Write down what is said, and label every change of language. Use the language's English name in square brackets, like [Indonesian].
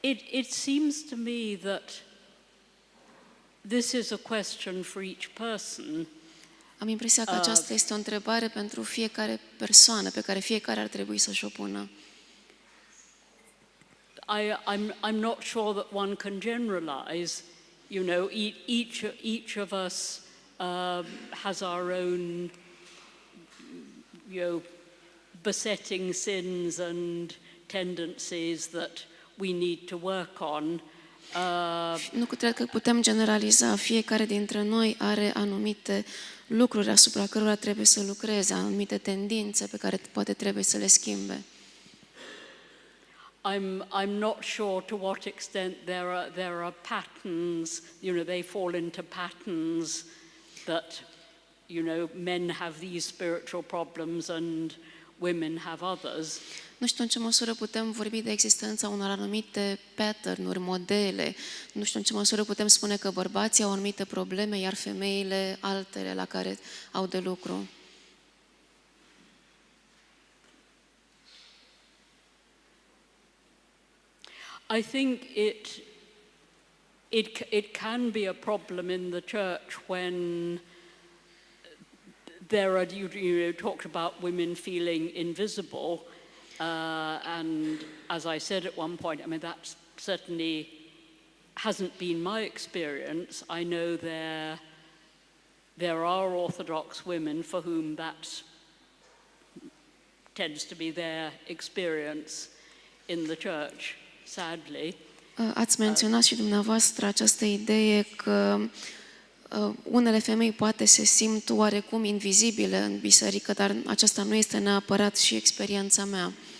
[English] It seems to me that this is a question for each person. [Romanian] Am impresia că aceasta este o întrebare pentru fiecare persoană, pe care fiecare ar trebui să-și o pună. [English] I'm not sure that one can generalize. You know, each of us has our own, besetting sins and tendencies that we need to work on. [Romanian] Nu cred că putem generaliza. Fiecare dintre noi are anumite lucruri asupra cărora trebuie să lucreze, anumite tendințe pe care poate trebuie să le schimbe. [English] I'm not sure to what extent there are patterns, they fall into patterns that, men have these spiritual problems and women have others. [Romanian] Nu știu în ce măsură putem vorbi de existența unor anumite pattern-uri, modele. Nu știu în ce măsură putem spune că bărbații au anumite probleme, iar femeile altele la care au de lucru. [English] I think it can be a problem in the church when there are, you talked about women feeling invisible, and as I said at one point, I mean, that certainly hasn't been my experience. I know there are Orthodox women for whom that tends to be their experience in the church, sadly. [Romanian] Ați menționat și dumneavoastră această idee că unele femei poate se simt oarecum invizibile în biserică, dar aceasta nu este neapărat și experiența mea.